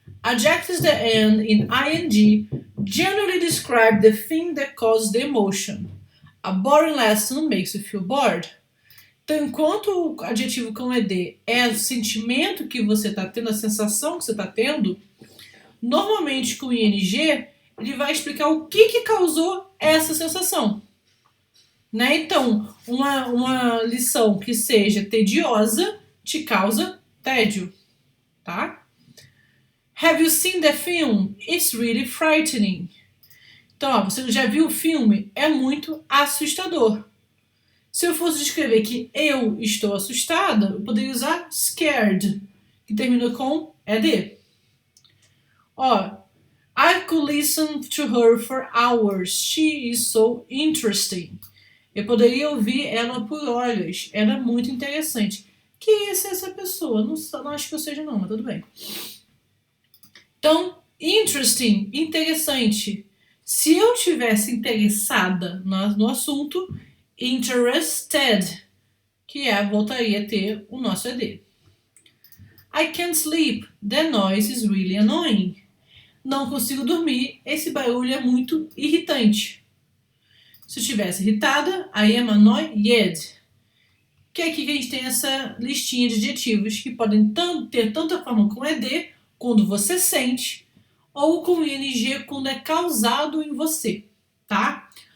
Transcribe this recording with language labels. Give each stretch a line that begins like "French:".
English: Adjectives that end in ing generally describe the thing that causes the emotion. A boring lesson makes you feel bored.
Portuguese: Então, enquanto o adjetivo com ed é o sentimento que você está tendo, a sensação que você está tendo, normalmente com ing ele vai explicar o que causou essa sensação. Né? Então, uma lição que seja tediosa te causa tédio.
English: Tá? Have you seen the film? It's really frightening.
Portuguese: Então, ó, você já viu o filme? É muito assustador. Se eu fosse descrever que eu estou assustada, eu poderia usar scared, que termina com ed.
English: Ó, I could listen to her for hours. She is so interesting.
Portuguese: Eu poderia ouvir ela por horas. Ela é muito interessante. Que é essa pessoa? Não acho que eu seja não, mas tudo bem. Então, interesting, interessante. Se eu tivesse interessada no assunto, interested, que voltaria a ter o nosso ed.
English: I can't sleep. The noise is really annoying.
Portuguese: Não consigo dormir. Esse barulho é muito irritante. Se eu estivesse irritada,
English: I am annoyed.
Portuguese: que é aqui que a gente tem essa listinha de adjetivos que podem ter tanto a forma com ed, quando você sente, ou com ing quando é causado em você, tá?